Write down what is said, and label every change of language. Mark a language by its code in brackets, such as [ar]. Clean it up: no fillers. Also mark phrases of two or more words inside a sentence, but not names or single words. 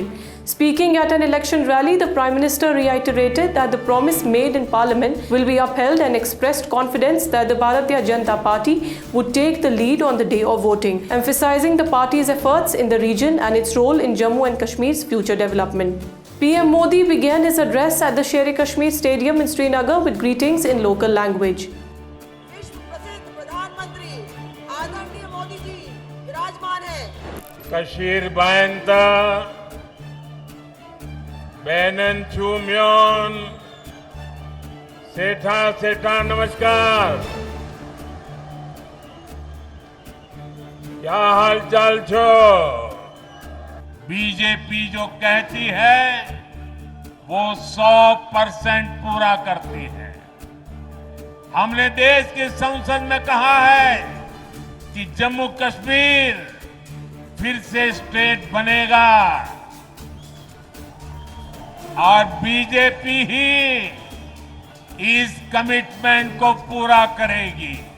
[en] Speaking at an election rally, the Prime Minister reiterated that the promise made in Parliament will be upheld and expressed confidence that the Bharatiya Janata Party would take the lead on the day of voting, emphasizing the party's efforts in the region and its role in Jammu and Kashmir's future development. PM Modi began his address at the Sher-e-Kashmir Stadium in Srinagar with greetings in local language. [ks] कशीर बायंता बैनन चूम्योन सेठा सेठा नमस्कार। क्या हाल चाल छो? [hi] बीजेपी जो कहती है वो 100% पूरा करती है। हमने देश की संसद में कहा है कि जम्मू कश्मीर फिर से स्टेट बनेगा और बीजेपी ही इस कमिटमेंट को पूरा करेगी।